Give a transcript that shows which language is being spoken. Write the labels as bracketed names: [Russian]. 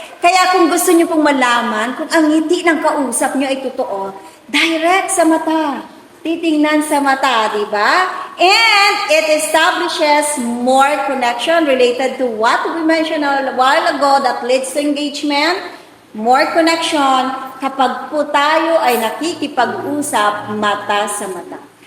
[Filipino] Kaya kung gusto niyo pong malaman kung ang ngiti ng kausap niyo ay totoo, direct sa mata. Titingnan sa mata, di ba? [English] And it establishes more connection related to what we mentioned a while ago that leads to engagement. More connection [Filipino] kapag po tayo ay nakikipag-usap mata sa mata.